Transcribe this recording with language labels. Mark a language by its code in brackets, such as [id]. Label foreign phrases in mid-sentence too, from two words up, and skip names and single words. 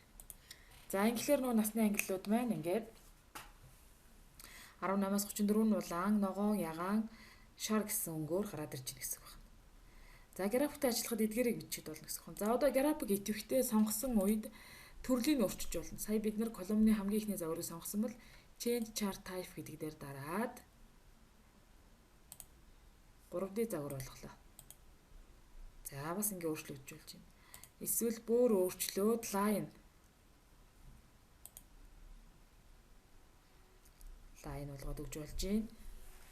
[mn] За ингээр нөө насны ангиллууд маань ингээд 18-аас 34 нь улаан, ногоон, ягаан, шар гэсэн өнгөөр гараад ирж байна гэсэн үг байна. За графиктэй ажиллахад эдгээрийг бичиж болно гэсэн үг. За одоо график идэвхтэй сонгосон үед төрлийг өөрчилж болно. Сая бид нар колумны хамгийн ихний загварыг сонгосон бол [en] change chart type [mn] гэдэг дээр дараад 3D загвар болголоо. За бас ингэ өөрчлөгдөж байна. Эсвэл бүр өөрчлөөд line болгоод өгж болж байна.